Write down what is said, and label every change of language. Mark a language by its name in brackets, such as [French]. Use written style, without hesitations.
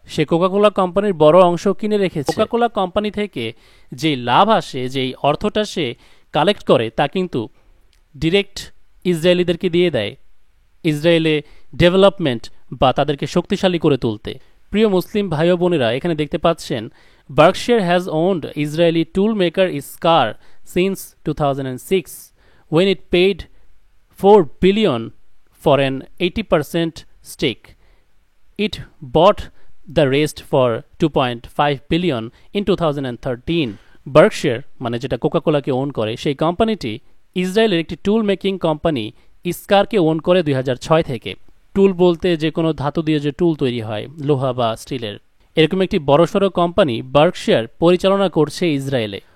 [Bangla] সে Coca Cola কোম্পানির বড় অংশ কিনে রেখেছে। কোকাকোলা কোম্পানি থেকে যেই লাভ আসে, যেই অর্থটা সে কালেক্ট করে, তা কিন্তু ডিরেক্ট ইসরায়েলিদেরকে দিয়ে দেয় ইসরায়েলে ডেভেলপমেন্ট বা তাদেরকে শক্তিশালী করে তুলতে। প্রিয় মুসলিম ভাই ও বোনেরা, এখানে দেখতে পাচ্ছেন [English] Berkshire has owned Israeli tool maker Iscar since 2006 when it paid $4 billion for an 80% stake. It bought the rest for $2.5 billion in 2013. [Bangla] Berkshire মানে যেটা কোকাকোলাকে ওন করে, সেই কোম্পানিটি ইসরায়েলের একটি টুল মেকিং কোম্পানি ইস্কারকে ওন করে 2006 থেকে। টুল বলতে যে কোনো ধাতু দিয়ে যে টুল তৈরি হয়, লোহা বা স্টিলের, এরকম একটি বড়সড় কোম্পানি বার্কশায়ার পরিচালনা করছে ইসরায়েলে।